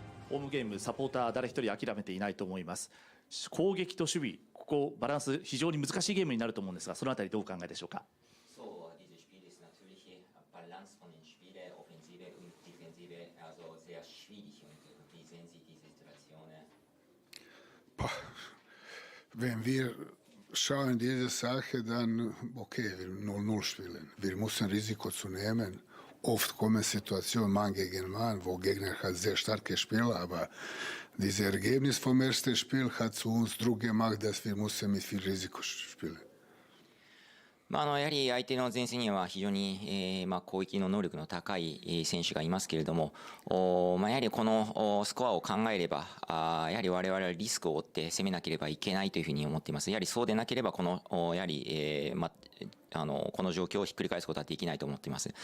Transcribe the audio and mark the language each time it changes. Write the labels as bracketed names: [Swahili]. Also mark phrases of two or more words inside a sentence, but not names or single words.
[Japanese] ホームゲームサポーター誰一人諦めていないと思います。攻撃と守備、ここバランス非常に難しいゲームになると思うんですが、そのあたりどうお考えでしょうか。 [German] So dieses Spiel ist natürlich Balance von den Spielen, Offensive und Defensive, also sehr schwierig. Und wie sehen Sie diese Situation? Wenn wir schauen diese Sache, dann okay, wir 0-0 spielen. Wir müssen Risiko zu nehmen. Oft kommen Situationen Mann gegen Mann, wo Gegner hat sehr starke Spieler, aber dieses Ergebnis vom ersten Spiel hat zu uns Druck gemacht, dass wir müssen mit viel Risiko spielen. [Japanese] やはり相手の前線には非常に、攻撃の能力の高い選手がいますけれども、やはりこのスコアを考えれば、やはり我々はリスクを負って攻めなければいけないというふうに思っています。やはりそうでなければこのやはり、この状況をひっくり返すことはできないと思っています。